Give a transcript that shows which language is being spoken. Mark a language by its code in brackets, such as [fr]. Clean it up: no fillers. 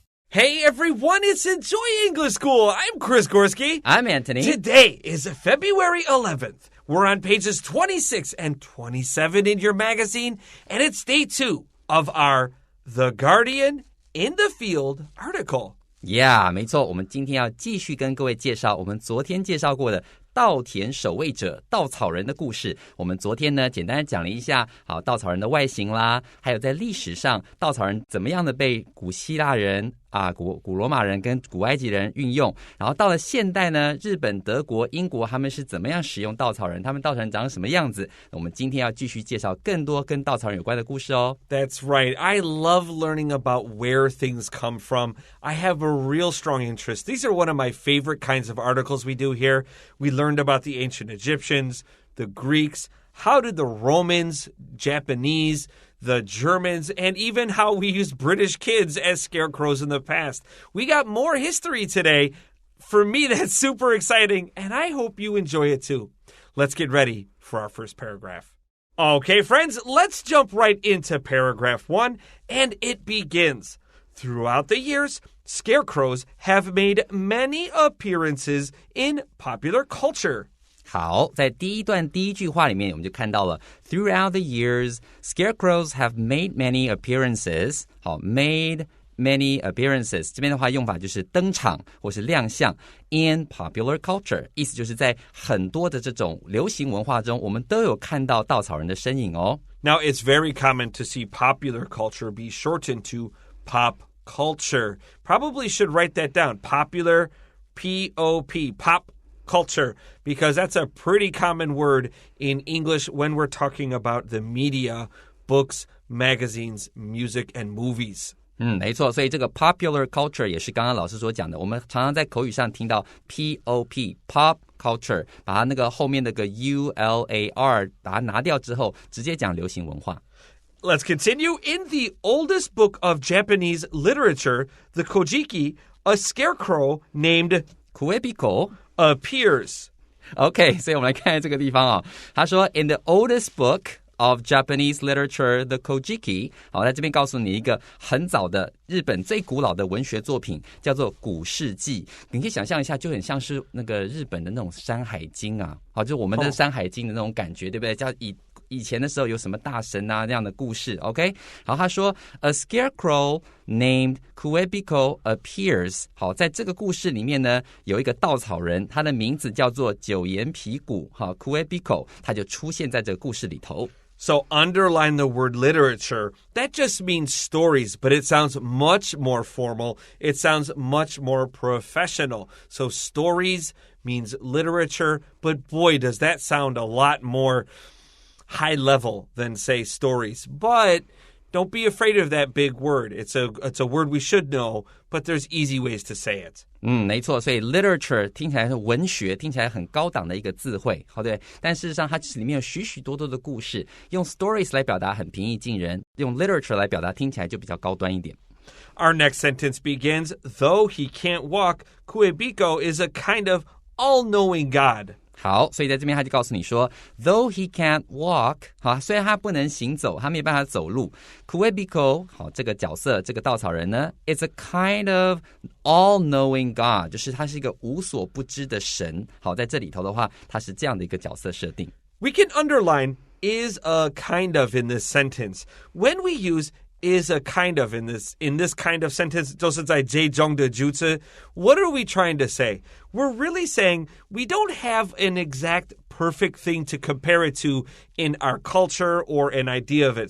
[en] Hey everyone, it's Enjoy English School. I'm Chris Gorski. I'm Antony. Today is February 11th. We're on pages 26 and 27 in your magazine, and it's day 2 of our The Guardian in the Field article. [zh] Yeah, 没错，我们今天要继续跟各位介绍我们昨天介绍过的稻田守卫者稻草人的故事。我们昨天呢简单的讲了一下稻草人的外形啦，还有在历史上稻草人怎么样的被古希腊人古罗马人跟古埃及人运用，然后到了现代呢，日本、德国、英国他们是怎么样使用稻草人，他们稻草人长什么样子。我们今天要继续介绍更多跟稻草人有关的故事哦。 [en] That's right. I love learning about where things come from. I have a real strong interest. These are one of my favorite kinds of articles we do here. We learned about the ancient Egyptians, the Greeks, how did the Romans, Japanese, the Germans, and even how we used British kids as scarecrows in the past. We got more history today. For me, that's super exciting, and I hope you enjoy it too. Let's get ready for our first paragraph. Okay, friends, let's jump right into paragraph 1, and it begins. Throughout the years, scarecrows have made many appearances in popular culture. [zh] 好，在第一段第一句话里面我们就看到了 [en] Throughout the years, scarecrows have made many appearances. [zh] 好 [en] made many appearances [zh] 这边的话用法就是登场或是亮相 [en] in popular culture [zh] 意思就是在很多的这种流行文化中我们都有看到稻草人的身影哦。 [en] Now, it's very common to see popular culture be shortened to pop culture. Probably should write that down. Popular, P-O-P, pop culture, because that's a pretty common word in English when we're talking about the media, books, magazines, music, and movies. [zh] 没错，所以这个 popular culture 也是刚刚老师所讲的，我们常常在口语上听到 [en] P-O-P, pop culture, [zh] 把它那个后面那个 U-L-A-R 把它拿掉之后，直接讲流行文化。 [en] Let's continue. In the oldest book of Japanese literature, the Kojiki, a scarecrow named Kuebiko appears. [zh] OK, 所以我们来看这个地方啊。他说 [en] In the oldest book of Japanese literature, the Kojiki. [zh] 好，在这边告诉你一个很早的日本最古老的文学作品，叫做《古事记》。你可以想象一下，就很像是那个日本的那种《山海经》啊，好，就我们的《山海经》的那种感觉，对不对？叫以前的时候有什么大神啊这样的故事 OK 好他说 [en] A scarecrow named Kuebiko appears [zh] 好在这个故事里面呢有一个稻草人他的名字叫做九眼皮骨好 Kuebiko 他就出现在这个故事里头。 [en] So underline the word literature. That just means stories, but it sounds much more formal. It sounds much more professional. So stories means literature, but boy, does that sound a lot more high level than, say, stories. But don't be afraid of that big word. It's a word we should know, but there's easy ways to say it. [zh] 没错，所以 literature 听起来是文学，听起来很高档的一个字汇，好对。但事实上它里面有许许多多的故事，用 stories 来表达很平易近人，用 literature 来表达听起来就比较高端一点。 [en] Our next sentence begins, Though he can't walk, Kuebiko is a kind of all-knowing God. [zh] 好，所以在这边他就告诉你说 [en] Though he can't walk [zh] 好，虽然他不能行走，他没有办法走路 Kuebiko 好，这个角色这个稻草人呢 [en] It's a kind of all-knowing God [zh] 就是他是一个无所不知的神好，在这里头的话他是这样的一个角色设定。 [en] We can underline is a kind of in this sentence. When we use is a kind of in this kind of sentence, [zh] 就是在这种的句子, [en] what are we trying to say? We're really saying we don't have an exact perfect thing to compare it to in our culture or an idea of it.